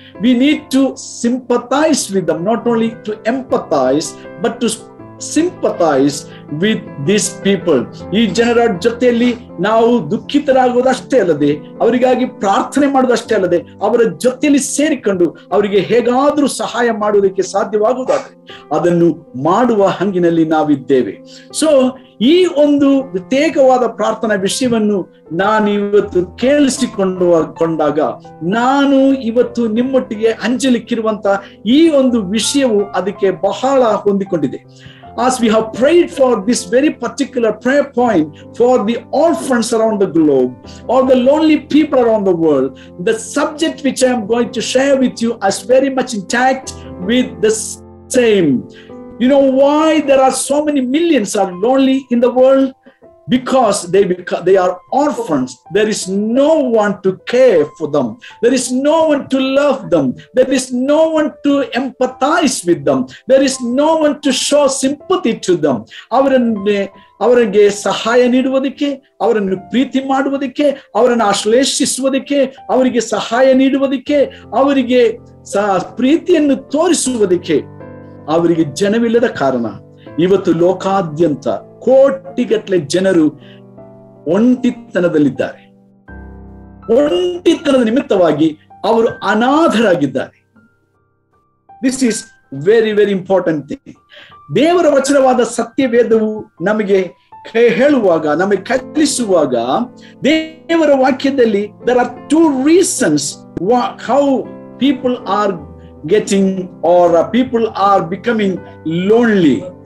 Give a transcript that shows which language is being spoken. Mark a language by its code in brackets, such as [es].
[en] We need to sympathize with them, not only to empathize, but to sympathize with these people. [kn] ಈ ಜನರ ಜೊತೆಯಲ್ಲಿ ನಾವು ದುಃಖಿತರಾಗೋದಷ್ಟೇ ಅಲ್ಲದೆ, ಅವರಿಗಾಗಿ ಪ್ರಾರ್ಥನೆ ಮಾಡೋದಷ್ಟೇ ಅಲ್ಲದೆ, ಅವರ ಜೊತೆಯಲ್ಲಿ ಸೇರಿಕೊಂಡು ಅವರಿಗೆ ಹೇಗಾದ್ರೂ ಸಹಾಯ ಮಾಡುವುದಕ್ಕೆ ಸಾಧ್ಯವಾಗುವುದಾದ್ರೆ ಅದನ್ನು ಮಾಡುವ ಹಂಗಿನಲ್ಲಿ ನಾವಿದ್ದೇವೆ. ಸೊ ಈ ಒಂದು ಪ್ರತ್ಯೇಕವಾದ ಪ್ರಾರ್ಥನಾ ವಿಷಯವನ್ನು ನಾನು ಇವತ್ತು ಕೇಳಿಸಿಕೊಂಡಾಗ ನಾನು ಇವತ್ತು ನಿಮ್ಮೊಟ್ಟಿಗೆ ಹಂಚಲಿಕ್ಕಿರುವಂತ ಈ ಒಂದು ವಿಷಯವು ಅದಕ್ಕೆ ಬಹಳ ಹೊಂದಿಕೊಂಡಿದೆ. [en] As we have prayed for this very particular prayer point for the orphans around the globe or the lonely people around the world, the subject which I am going to share with you is very much intact with the same. You know why there are so many millions are lonely in the world? Because they are orphans. There is no one to care for them. There is no one to love them. There is no one to empathize with them. There is no one to show sympathy to them. [kn] ಅವರಿಗೆ ಸಹಾಯ ನೀಡುವುದಕ್ಕೆ, ಅವರನ್ನು ಪ್ರೀತಿ ಮಾಡುವುದಕ್ಕೆ, ಅವರನ್ನು ಆಶ್ಲೇಷಿಸುವುದಕ್ಕೆ, ಅವರಿಗೆ ಸಹಾಯ ನೀಡುವುದಕ್ಕೆ, ಅವರಿಗೆ ಪ್ರೀತಿಯನ್ನು ತೋರಿಸುವುದಕ್ಕೆ ಅವರಿಗೆ ಜನವಿಲ್ಲದ ಕಾರಣ ಇವತ್ತು ಲೋಕಾದ್ಯಂತ ಕೋಟಿಗಟ್ಟಲೆ ಜನರು ಒಂಟಿತನದಲ್ಲಿದ್ದಾರೆ. ಒಂಟಿತನದ ನಿಮಿತ್ತವಾಗಿ ಅವರು ಅನಾಥರಾಗಿದ್ದಾರೆ. [en] This is very very important thing. [kn] ದೇವರ ವಚನವಾದ ಸತ್ಯವೇದವು ನಮಗೆ ಹೇಳುವಾಗ, ನಮಗೆ ಕಲಿಸುವಾಗ, ದೇವರ ವಾಕ್ಯದಲ್ಲಿ [en] there are two reasons how people are getting or people are becoming lonely.